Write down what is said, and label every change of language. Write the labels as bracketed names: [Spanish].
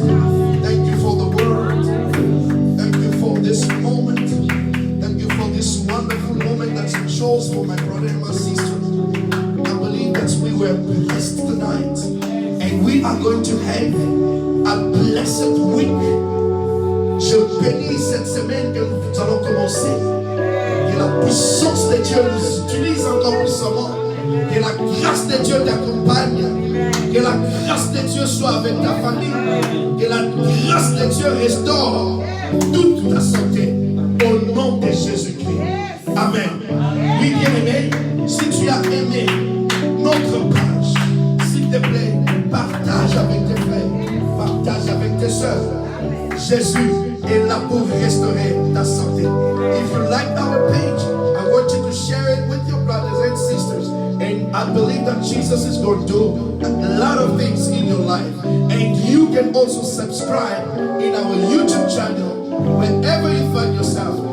[English] Thank you for the word. Thank you for this moment. Thank you for this wonderful moment that you chose for my brother and my sister. I believe that we were blessed tonight. And we are going to have a blessed week. [French] Je bénis cette semaine que nous allons commencer. Que la puissance de Dieu nous utilise encore puissamment. Que la grâce de Dieu t'accompagne. Que la grâce de Dieu soit avec ta famille. Que la grâce de Dieu restaure toute ta santé. Au nom de Jésus-Christ. Amen. Oui, bien-aimé, si tu as aimé notre page, s'il te plaît, partage avec tes frères, partage avec tes soeurs. Jésus est là pour restaurer ta santé. [English] If you like our page, I want you to share it with your brothers and sisters. And I believe that Jesus is going to do a lot of things in your life. And you can also subscribe in our YouTube channel wherever you find yourself.